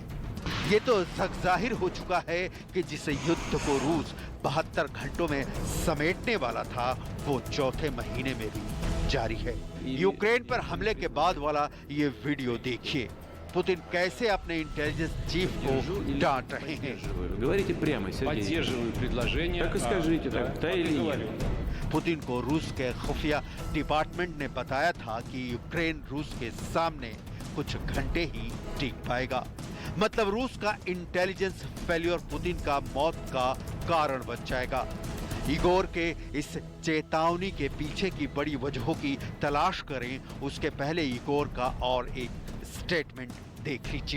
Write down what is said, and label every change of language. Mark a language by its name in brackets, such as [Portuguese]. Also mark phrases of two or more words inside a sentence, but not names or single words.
[Hindi] ये तो जाहिर हो चुका है कि जिस युद्ध को रूस 72 घंटों में समेटने वाला था वो चौथे महीने में भी जारी है। यूक्रेन पर हमले के बाद वाला ये वीडियो देखिए। पुतिन कैसे अपने [English] intelligence chief [Hindi] को डांट रहे हैं। [Russian] Говорите прямо, Сергей. Поддерживаю предложение. Так и скажите, так, да или нет? [Hindi] पुतिन को रूस के खुफिया डिपार्टमेंट ने बताया था कि यूक्रेन रूस के सामने कुछ घंटे ही टिक पाएगा। मतलब रूस का [English] intelligence failure [Hindi] पुतिन का मौत का कारण बन जाएगा। इगोर के इस चेतावनी के पीछे की बड़ी वजहों की तलाश करें, उसके पहले इगोर का और एक स्टेटमेंट देख लीजिए।